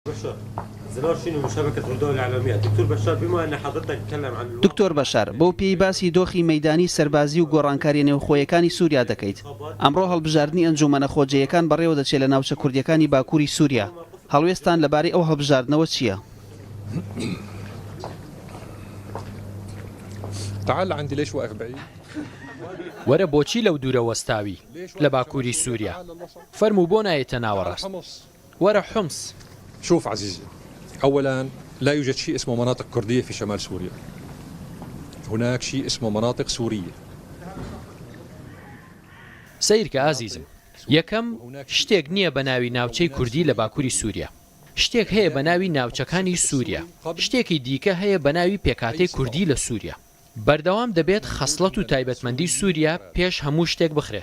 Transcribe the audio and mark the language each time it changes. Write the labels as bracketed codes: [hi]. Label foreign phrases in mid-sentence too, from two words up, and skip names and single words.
[ar] بشار زلال شنو شبكة الدول الإعلامية دكتور بشار بما أن حضرتك تتكلم عن [ckb] دکتۆر بەشار بۆ پێی باسی دۆخی مەیدانی سەربازی و گۆڕانکاری نێوخۆیەکانی سووریا دەکەیت. ئەمڕۆ هەڵبژاردننی ئەنجومەنە خۆجەیەکان بەڕێوە دەچێت لە ناوچە کوردیەکانی باکووری سووریا. هەڵوێستان لەبارەی ئەو هەڵبژاردنەوە چییە؟ [ar] تعال عندي ليش واقف بعيد؟ [ckb] وەرە بۆچی لەو دوورە وەستاوی لە باکووری سووریا فەرموو بۆ نایەتە ناوەڕاست وەرە حومس. [ar] شوف عزيزي، أولا لا يوجد شيء اسمه مناطق كردية في شمال سوريا، هناك شيء اسمه مناطق سورية. [ckb] سیرکە ئازیزم، یەکەم شتێک نییە بە ناوی ناوچەی کوردی لە باکووری سووریا، شتێک هەیە بە ناوی ناوچەکانی سووریا، شتێکی دیکە هەیە بە ناوی پێکاتەی کوردی لە سووریا. بەردەوام دەبێت خەسڵەت و تایبەتمەندی سووریا پێش هەموو شتێک بخرێت.